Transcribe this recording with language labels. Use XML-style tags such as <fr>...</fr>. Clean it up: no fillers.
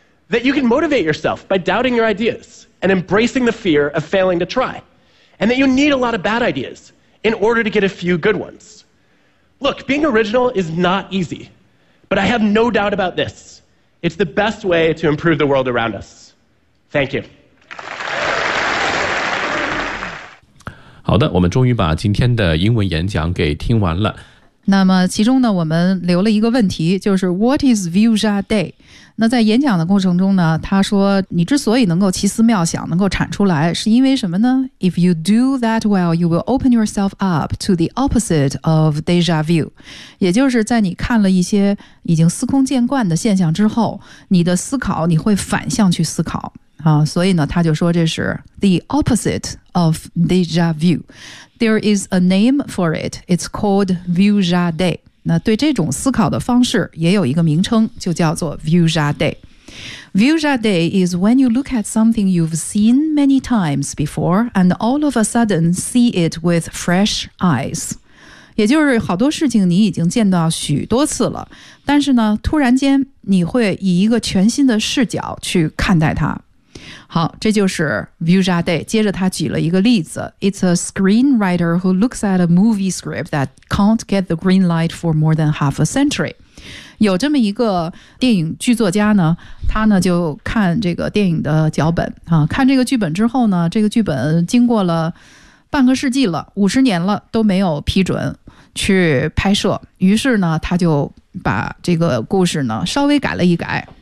<en>That you can motivate yourself by doubting your ideas and embracing the fear of failing to try. And that you need a lot of bad ideas in order to get a few good ones. Look, being original is not easy, but I have no doubt about this. It's the best way to improve the world around us. Thank you.</en> <zh>好的，我们终于把今天的英文演讲给听完了。那么其中呢，我们留了一个问题，就是</zh> <en>What is Vuja Day？</en> <zh>那在演讲的过程中呢，他说你之所以能够奇思妙想，能够产出来，是因为什么呢？</zh> <en>If you do that well, you will open yourself up to the opposite of deja vu.</en> <zh>也就是在你看了一些已经司空见惯的现象之后，你的思考，你会反向去思考。所以呢，他就说这是</zh> <en>the opposite of deja vu. There is a name for it. It's called Vuja Day.</en> <zh>那对这种思考的方式也有一个名称，就叫做 Vuja Day。</zh> <en>Vuja Day is when you look at something you've seen many times before and all of a sudden see it with fresh eyes.</en> <zh>也就是好多事情你已经见到许多次了，但是呢，突然间你会以一个全新的视角去看待它。好，这就是 Vuja Day。接着他举了一个例子 ：</zh> <en>It's a screenwriter who looks at a movie script that can't get the green light for more than half a century。</en> <zh>有这么一个电影剧作家呢，他呢就看这个电影的脚本啊，看这个剧本之后呢，这个剧本经过了半个世纪了，50年了都没有批准去拍摄。于是呢，他就把这个故事呢稍微改了一改。</zh>